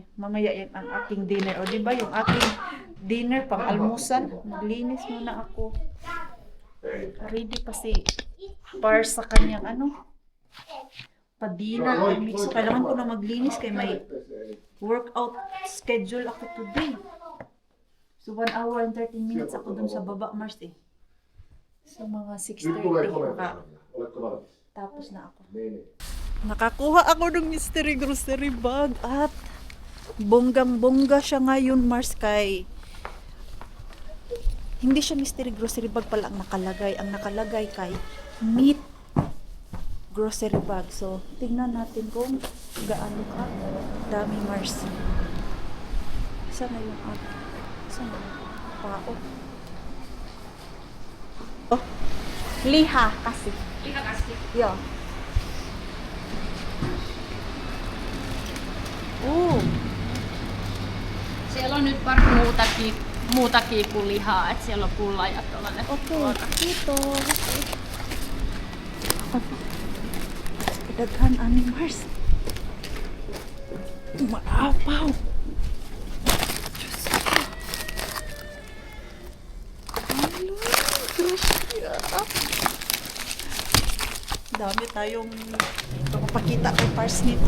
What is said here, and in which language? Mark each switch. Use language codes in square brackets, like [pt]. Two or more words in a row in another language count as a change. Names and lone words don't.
[tl] Mamaya yan ang aking dinner. O diba yung aking dinner pang almusan? Maglinis muna ako. Ready pa si Pars sa kanyang pa-dinner. So, kailangan ko na maglinis kay may [en] workout schedule [tl] ako today. So, [en] 1 hour and 13 minutes [tl] ako dun sa baba, Mars eh. So, mga 6:30 tapos na ako. Nakakuha ako ng [en] mystery grocery bag [tl] at bonggang-bongga siya ngayon, Mars, kay hindi siya [en] mystery grocery bag [tl] pala ang nakalagay. Ang nakalagay kay [en] meat grocery bag. [tl] So, tingnan natin kung gaano ka dami, Mars. Saan na yung saan na yung pao? Oh, liha kasi. Liha kasi. [en] Yeah. Oh, [fi] Siellä on nyt pari muutakin kuin lihaa, että siellä on pulla ja tuollainen. okay. Kiitos. [ceb] Daghan ani Mars. [tl] Maapaw. Diyos ko. Hello, Gracia. Dami tayong pakita kay Pars nito.